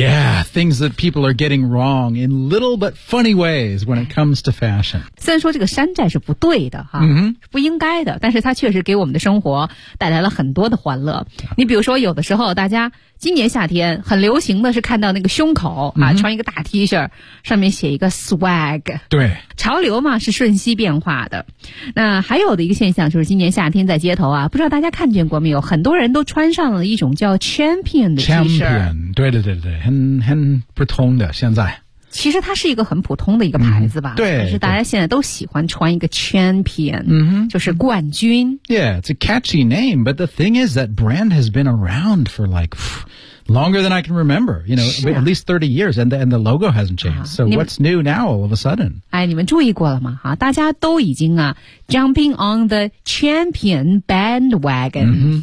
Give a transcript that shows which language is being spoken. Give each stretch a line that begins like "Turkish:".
English: Yeah, things that people are getting wrong in little but funny ways when it comes to fashion.
Chinese: 虽然说这个山寨是不对的、啊 mm-hmm. 不应该的，但是它确实给我们的生活带来了很多的欢乐。你比如说有的时候大家今年夏天很流行的是看到那个胸口啊、 mm-hmm. 穿一个大 T 恤上面写一个 swag。对。潮流嘛是瞬息变化的。那还有的一个现象就是今年夏天在街头啊，不知道大家看见过没有，很多人都穿上了一种叫 champion 的 T 恤。 champion, 对对对对，很普通的现在。其实它是一个很普通的一个牌子吧。嗯、对。但是大家现在都喜欢穿一个 champion, 嗯哼，就是冠军。
English: Yeah, it's a catchy name, but the thing is that brand has been around for like longer than I can remember, you know,、啊、 at least 30 years, and the logo hasn't changed.、啊、 so what's new now all of a sudden?
Chinese: 哎，你们注意过了吗？大家都已经啊
English: jumping on the champion bandwagon.、